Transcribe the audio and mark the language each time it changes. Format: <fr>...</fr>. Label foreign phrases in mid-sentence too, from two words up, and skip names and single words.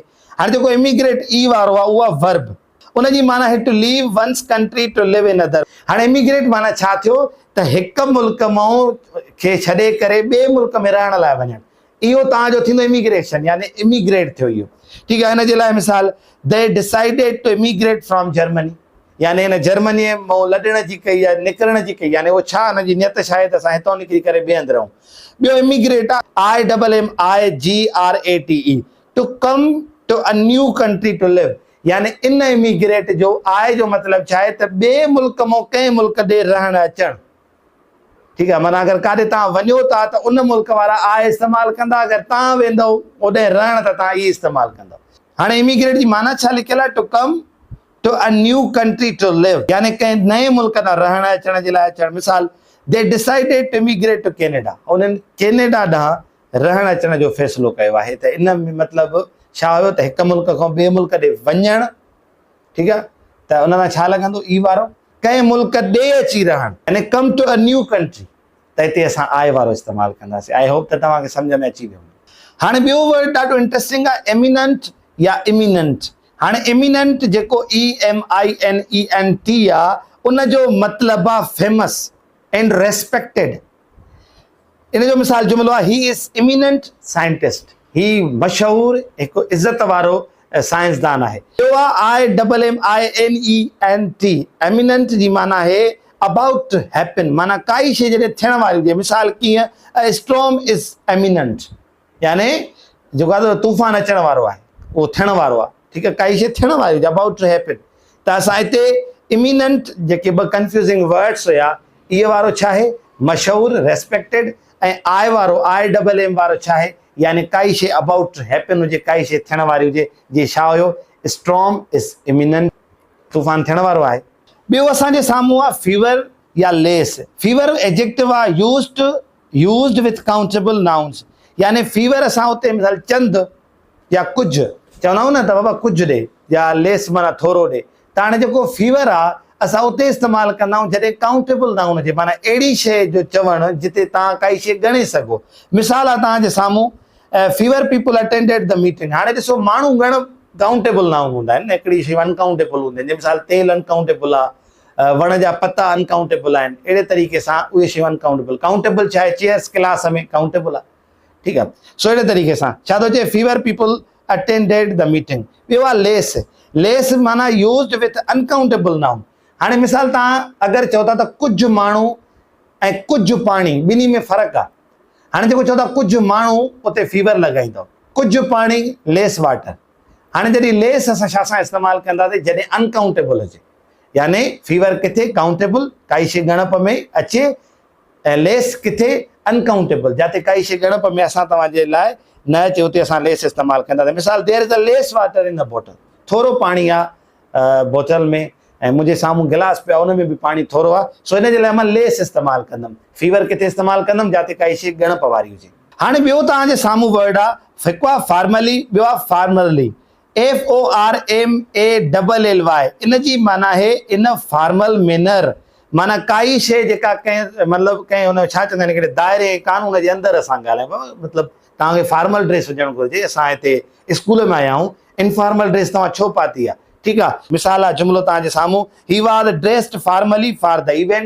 <sd>हाणे जेको इमिग्रेट ई वारो आहे उहा वर्ब, उनजी माना है</sd> <en>to leave one's country to live in other.</en> <sd>हाणे इमिग्रेट माना छा थियो त हिकु मुल्क मां खे छॾे करे ॿिए मुल्क में रहण लाइ वञणु, इहो तव्हांजो थींदो इमिग्रेशन, यानी इमिग्रेट थियो इहो। ठीकु आहे। हिन जे लाइ मिसाल,</sd> <en>they decided to emigrate from Germany,</en> <sd>यानी हिन जर्मनीअ मां लॾण जी कई आहे, निकिरण जी कई, यानी उहो छा हुनजी नियत छा आहे त असां हितां निकिरी करे ॿिए हंधि रहूं। ॿियो इमिग्रेट आहे IMMIGRATE,</sd> <en>to come to a new country to live,</en> <sd>यानी इन इमिग्रेट जो आय जो मतिलबु छा आहे त ॿिए मुल्क मां कंहिं मुल्क ॾे रहण अचणु। ठीकु आहे। माना अगरि काॾे तव्हां वञो था त उन मुल्क वारा आय इस्तेमालु कंदा, अगरि तव्हां वेंदव ओॾे रहण त तव्हां इहे इस्तेमालु कंदव। हाणे इमिग्रेट जी माना छा लिखियल आहे,</sd> <en>to come to a new country to live,</en> <sd>यानी कंहिं नए मुल्क तां रहण अचण जे लाइ अचणु। मिसाल,</sd> <en>they decided to immigrate to Canada,</en> <sd>उन्हनि कैनेडा ॾांहुं रहण अचण जो फ़ैसिलो कयो आहे। त इन में मतिलबु छा हुयो त हिकु मुल्क खां ॿिए मुल्क ॾे वञणु। ठीकु आहे। त उन सां छा लॻंदो, ई वारो कंहिं मुल्क ॾे अची रहणु, यानी</sd> <en>come to a new country,</en> <sd>त हिते असां आई वारो इस्तेमालु कंदासीं।</sd> <en>I hope</en> <sd>त तव्हांखे सम्झ में अची वियो। हाणे ॿियो वर्ड ॾाढो इंट्रस्टिंग आहे, एमिनेंट या इमिनेंट। हाणे इमिनेंट जेको EMINENT आहे, उनजो मतिलबु आहे</sd> <en>famous and respected.</en> <sd>इन जो मिसाल जुमिलो आहे,</sd> <en>he is eminent scientist,</en> <sd>ही मशहूर हिकु इज़त वारो साइंसदान आहे। ॿियो आहे IMMINENT, एमिनेंट जी माना आहे</sd> <en>about to happen,</en> <sd>माना काई शइ जॾहिं थियण वारी हुजे। मिसाल कीअं,</sd> <en>a storm is imminent,</en> <sd>यानी जेको आहे तूफ़ान अचण वारो आहे, उहो थियण वारो आहे। ठीकु आहे। काई शइ थियण वारी हुजे,</sd> <en>about to happen.</en> <sd>त असां हिते इमिनेंट जेके ॿ</sd> <en>confusing words</en> <sd>हुया, इहे वारो छा आहे, मशहूर, रेस्पेक्टेड, ऐं आई वारो IMM वारो छा आहे, यानी काई शइ</sd> <en>about to happen</en> <sd>हुजे, काई शइ थियण वारी हुजे। जीअं छा हुयो,</sd> <en>storm is imminent,</en> <sd>तूफ़ान थियण वारो आहे। ॿियो असांजे साम्हूं आहे फीवर या लेस।</sd> <en>fewer adjective</en> <sd>आहे</sd> <en>used with countable nouns,</en> <sd>यानी फीवर असां उते मिसाल चंद या कुझु चवंदा आहियूं न त बाबा कुझु ॾे, या लेस माना थोरो ॾे। त हाणे जेको फीवर आहे असां उते इस्तेमालु कंदा आहियूं जॾहिं</sd> <en>countable noun</en> <sd>हुजे, माना अहिड़ी शइ जो चवणु जिते तव्हां काई शइ ॻणे सघो। मिसाल आहे तव्हांजे साम्हूं,</sd> <en>fewer people attended the meeting.</en> <sd>हाणे ॾिसो, माण्हू घण</sd> <en>countable noun</en> <sd>हूंदा आहिनि, हिकिड़ी शइ अनकाउंटेबल हूंदी आहिनि। मिसाल तेल अनकाउंटेबल आहे, वण जा पता अनकाउंटेबल आहिनि, अहिड़े तरीक़े सां उहे शयूं अनकाउंटेबल। काउंटेबल छा आहे,</sd> <en>chairs class</en> <sd>में काउंटेबल आहे। ठीकु आहे। सो अहिड़े तरीक़े सां छा थो चए,</sd> <en>fewer people attended the meeting.</en> <sd>ॿियो आहे लेस। लेस माना</sd> <en>used with uncountable noun.</en> <sd>हाणे मिसाल तव्हां अगरि चओ था त कुझु माण्हू ऐं कुझु पाणी, ॿिन्ही में फ़र्क़ु आहे। हाणे जेको चओ था कुझु माण्हू, उते फीवर लॻाईंदव, कुझु पाणी</sd> <en>less water.</en> <sd>हाणे जॾहिं लेस असां छा सां इस्तेमालु कंदासीं, जॾहिं अनकाउंटेबल हुजे, यानी फीवर किथे काउंटेबल, काई शइ ॻणप में अचे, ऐं लेस किथे अनकाउंटेबल, जिते काई शइ ॻणप में असां तव्हांजे लाइ न अचे, उते असां लेस इस्तेमालु कंदासीं। मिसाल,</sd> <en>there is a less water in the bottle,</en> <sd>थोरो पाणी आहे बोतल में, ऐं मुंहिंजे साम्हूं गिलास पियो आहे, उन में बि पाणी थोरो आहे। सो हिन जे लाइ मां लेस इस्तेमालु कंदुमि। फीवर किथे इस्तेमालु कंदुमि, जिते काई शइ ॻणप वारी हुजे। हाणे ॿियो तव्हांजे साम्हूं वर्ड आहे हिकु आहे फार्मली, ॿियो आहे फार्मरली।</sd> <en>FORMALLY।</en> <sd>इन जी माना आहे</sd> <en>in formal manner,</en> <sd>माना काई शइ जेका कंहिं मतिलबु कंहिं हुन छा चवंदा आहिनि, हिकिड़े दायरे कानून जे अंदरि असां ॻाल्हायूं। मतिलबु तव्हांखे</sd> <en>formal dress</en> <sd>हुजणु घुरिजे। असां हिते स्कूल में आया आहियूं,</sd> <en>informal dress</en> <sd>तव्हां छो पाती आहे। ठीकु आहे। मिसाल आहे जुमिलो तव्हांजे साम्हूं,</sd> <en>he was dressed formally for the event.</en>